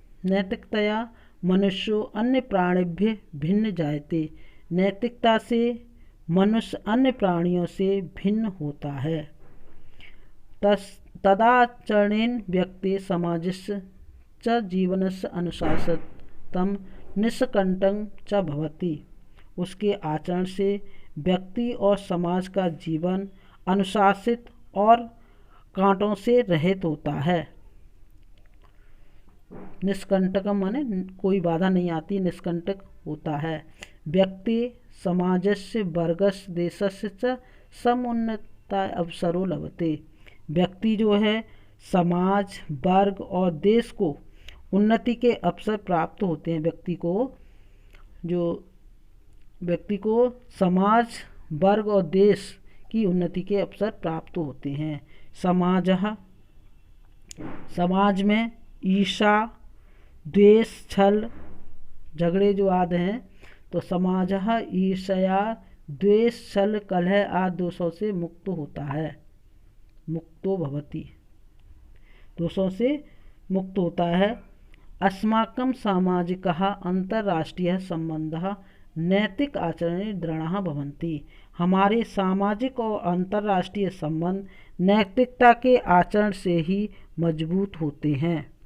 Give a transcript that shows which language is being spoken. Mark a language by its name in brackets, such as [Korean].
[Sanskrit] नैतिकतया मनुष्यो अन्य प्राणिभ्यः भिन्न जायते। [Hindi] नैतिकता से मनुष्य अन्य प्राणियों से भिन्न होता है। [Sanskrit] तदाचरणेन व्यक्ति समाजस्य च जीवनस्य अनुशासितं निष्कण्टकं च भवति। [Hindi] उसके आचरण से व्यक्ति और समाज का जीवन अनुशासित और कांटों से रहित होता है। निष्कंटकम माने कोई बाधा नहीं आती, निष्कंटक होता है। [Sanskrit] व्यक्ति समाजस्य वर्गस्य देशस्य च समुन्नता अवसरो लभते। [Hindi] व्यक्ति जो है समाज, वर्ग और देश को उन्नति के अवसर प्राप्त होते हैं। व्यक्ति को समाज, वर्ग और देश की उन्नति के अवसर प्राप्त होते हैं। समाज में ईर्ष्या, द्वेष, छल, झगड़े जो आदि हैं, तो समाजः ईर्ष्या, द्वेष, छल, कलह आदि दोषों से मुक्त होता है। [Sanskrit] मुक्तो भवति, [Hindi] दोषों से मुक्त होता है। [Sanskrit] अस्माकं सामाजिकः अंतर्राष्ट्रीयः संबंधः नैतिक आचरणे दृढ़ः भवन्ति। [Hindi] हमारे सामाजिक और अंतर्राष्ट्रीय संबंध नैतिकता के आचरण से ही मजबूत होते हैं।